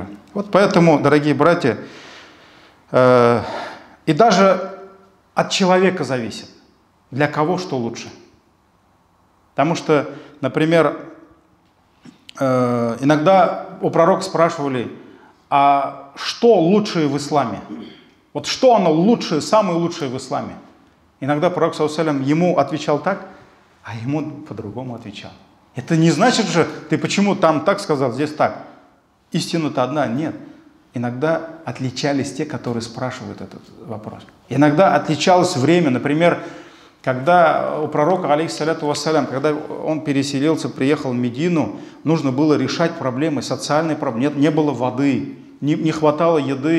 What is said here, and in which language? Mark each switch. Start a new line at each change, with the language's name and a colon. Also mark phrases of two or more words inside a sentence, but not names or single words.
Russian: Вот поэтому, дорогие братья, и даже от человека зависит, для кого что лучше. Потому что, например, иногда у пророка спрашивали, а что лучшее в исламе? Вот что оно лучшее, самое лучшее в исламе? Иногда пророк,
Arabic: صلى الله عليه وسلم,
Russian: ему отвечал так, а ему по-другому отвечал. Это не значит же, ты почему там так сказал, здесь так. Истина-то одна, нет. Иногда отличались те, которые спрашивают этот вопрос. Иногда отличалось время, например, когда у пророка,
Arabic: عليه الصلاة والسلام,
Russian: когда он переселился, приехал в Медину, нужно было решать проблемы, социальные проблемы, не было воды, не хватало еды.